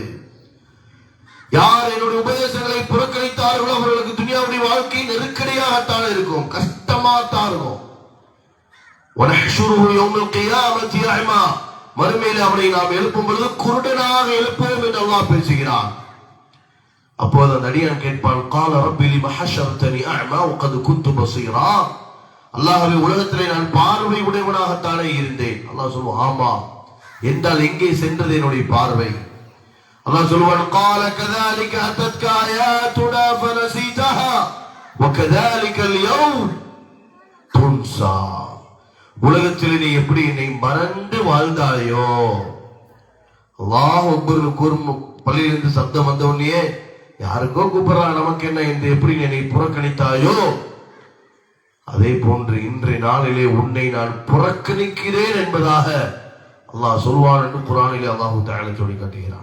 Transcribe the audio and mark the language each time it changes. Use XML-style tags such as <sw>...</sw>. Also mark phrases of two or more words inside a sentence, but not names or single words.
<ta>யார் என்னுடைய உபதேசங்களை புறக்கணித்தார்களோ அவர்களுக்கு துனியாவுடைய வாழ்க்கை நெருக்கடியாகத்தான் இருக்கும், கஷ்டமாத்தான் இருக்கும். மறுமையில் அவனை நாம் எழுப்பும் பொழுது குருடனாக எழுப்புவோம் என்று அல்லாஹ் பேசுகிறான். அப்போது அந்த அடியான் கேட்பான்,</ta> <ar>قال رب لما حشرتني اعمى وقد كنت بصيرا.</ar> <ta>அல்லாஹ்வே, உலகத்திலே நான் பார்வை உடையவனாகத்தானே இருந்தேன். அல்லாஹ் சொல்லுவான், ஆமா என்றால் எங்கே சென்றது என்னுடைய பார்வை? அல்லாஹ் சொல்லுவான்,</ta> <ar>قال كذلك اتتك اياتنا فنسيتها وكذلك اليوم تنسى.</ar> <ta>உலகத்தில் நீ எப்படி என்னை மறந்து வாழ்ந்தாயோ.</ta> <ar>الله أكبر</ar> <ta>கூறும் பள்ளியிலிருந்து சப்தம் வந்த உடனே யாருக்கோ கூப்பிடுறாங்க, நமக்கு என்ன என்று எப்படி நீ புறக்கணித்தாயோ அதே போன்று இன்றைய நாளிலே உன்னை நான் புறக்கணிக்கிறேன் என்பதாக அல்லாஹ் சொல்வான் என்று குர்ஆனிலே</ta> <ar>الله تعالى</ar> <ta>சொல்லி காட்டுகிறான்.</ta>